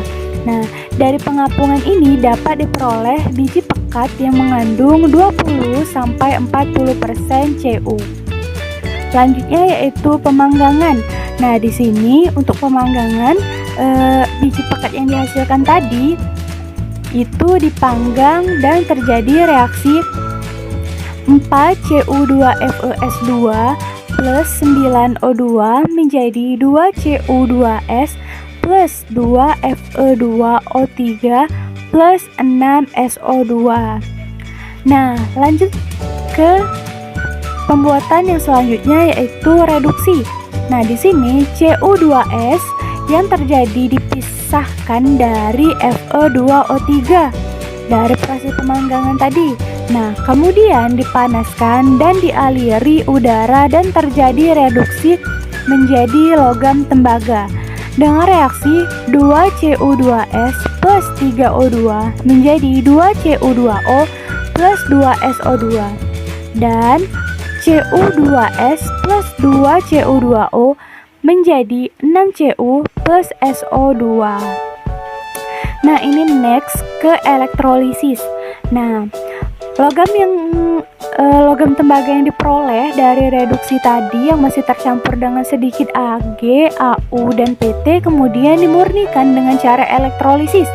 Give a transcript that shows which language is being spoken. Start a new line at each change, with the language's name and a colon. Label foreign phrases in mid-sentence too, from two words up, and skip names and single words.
Indonesian: Nah, dari pengapungan ini dapat diperoleh biji pekat yang mengandung 20-40% Cu. Selanjutnya yaitu pemanggangan. Nah, di sini untuk pemanggangan biji pekat yang dihasilkan tadi itu dipanggang dan terjadi reaksi 4Cu2FeS2 plus 9O2 menjadi 2Cu2S plus 2Fe2O3 plus 6SO2. Nah, lanjut ke pembuatan yang selanjutnya yaitu reduksi. Nah, di sini Cu2S yang terjadi dipisahkan dari Fe2O3 dari proses pemanggangan tadi. Nah, kemudian dipanaskan dan dialiri udara dan terjadi reduksi menjadi logam tembaga dengan reaksi 2Cu2S plus 3O2 menjadi 2Cu2O plus 2SO2 dan Cu2S plus 2Cu2O menjadi 6Cu plus SO2. Nah, ini next ke elektrolisis. Nah, logam tembaga yang diperoleh dari reduksi tadi yang masih tercampur dengan sedikit Ag, Au, dan PT kemudian dimurnikan dengan cara elektrolisis.